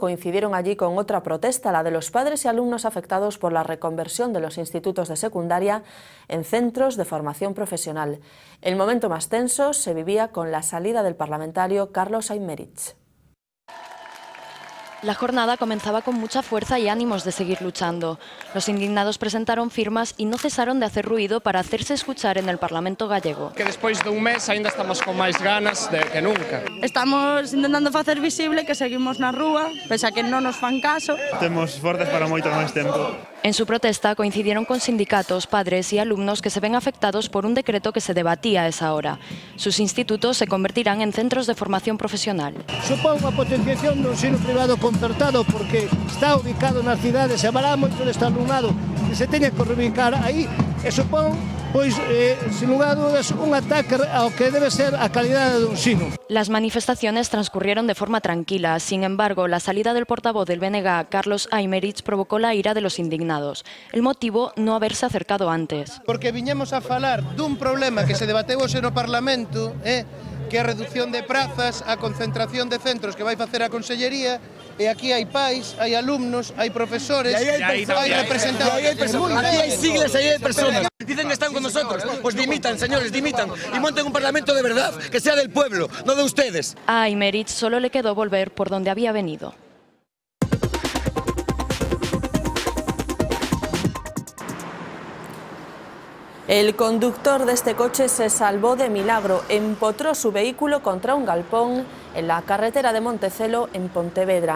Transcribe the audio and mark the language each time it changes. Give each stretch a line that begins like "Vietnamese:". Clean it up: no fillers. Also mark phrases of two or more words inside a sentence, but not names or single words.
Spanish: Coincidieron allí con otra protesta, la de los padres y alumnos afectados por la reconversión de los institutos de secundaria en centros de formación profesional. El momento más tenso se vivía con la salida del parlamentario Carlos Aymerich. La jornada comenzaba con mucha fuerza y ánimos de seguir luchando. Los indignados presentaron firmas y no cesaron de hacer ruido para hacerse escuchar en el Parlamento gallego.
Galician: Que despois dun mes aínda estamos con máis ganas que nunca. Estamos intentando facer visible que seguimos na rúa, pese a que non nos fan caso. Temos fortes para moito máis tempo.
Spanish: En su protesta coincidieron con sindicatos, padres y alumnos que se ven afectados por un decreto que se debatía a esa hora. Sus institutos se convertirán en centros de formación profesional.
Galician: Supón unha potenciación do ensino privado concertado porque está ubicado nas cidades e haberá moito deste alumnado que se teña que reubicar aí e supón, pois,
Spanish: sin lugar a dudas,
Galician: un ataque ao que debe ser a calidade do ensino.
Spanish: Las manifestaciones transcurrieron de forma tranquila. Sin embargo, la salida del portavoz del BNG, Carlos Aymerich, provocó la ira de los indignados. El motivo, no haberse acercado antes.
Galician: Porque viñemos a falar dun problema que se debateu hoxe no Parlamento, que é a reducción de prazas, a concentración de centros que vai facer a Consellería, e aquí hai pais, hai alumnos, hai profesores, hai representantes. Aquí hai siglas, aí hai personas.
Spanish: Dicen que están con nosotros, pues dimitan, señores, dimitan, y monten un parlamento de verdad, que sea del pueblo, no de ustedes. A Aymerich solo le quedó volver por donde había venido. El conductor de este coche se salvó de milagro, empotró su vehículo contra un galpón en la carretera de Montecelo, en Pontevedra.